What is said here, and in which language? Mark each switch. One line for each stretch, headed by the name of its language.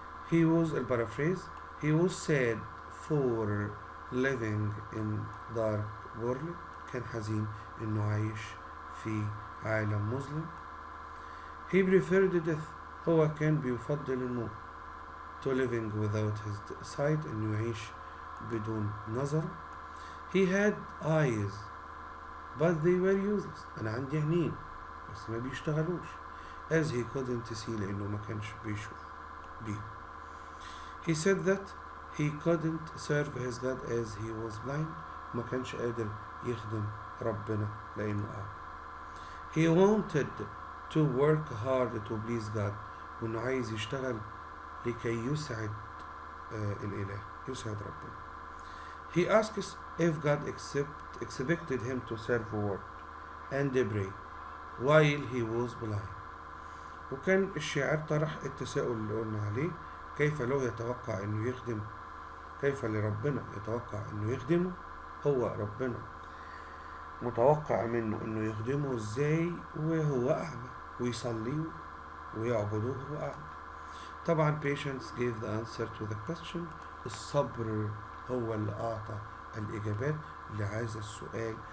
English: He was البارافريز he was sad for living in dark world.
Arabic: كان حزين انه عايش في عالم مظلم.
English: He preferred death.
Arabic: هو كان بيفضل الموت.
English: To living without his sight
Arabic: انه يعيش بدون نظر.
English: He had eyes but they were useless.
Arabic: انا عندي عينين بس ما بيشتغلوش.
English: As he couldn't see
Arabic: لانه ما كانش بيشوف بيه.
English: He said that he couldn't serve his God as he was blind.
Arabic: ما كانش قادر يخدم ربنا لانه أعمى.
English: He wanted to work hard to please God.
Arabic: وانه عايز يشتغل لكي يسعد الإله، يسعد ربنا.
English: He asks if God expected him to serve work and pray while he was blind.
Arabic: وكان الشاعر طرح التساؤل اللي قلنا عليه، كيف لو يتوقع انه يخدم، كيف لربنا يتوقع انه يخدمه، هو ربنا متوقع منه انه يخدمه ازاي وهو اعمى، ويصلي ويعبده وهو اعمى. طبعا
English: patience gave the answer to the question.
Arabic: الصبر هو اللي اعطى الاجابات لهذا السؤال.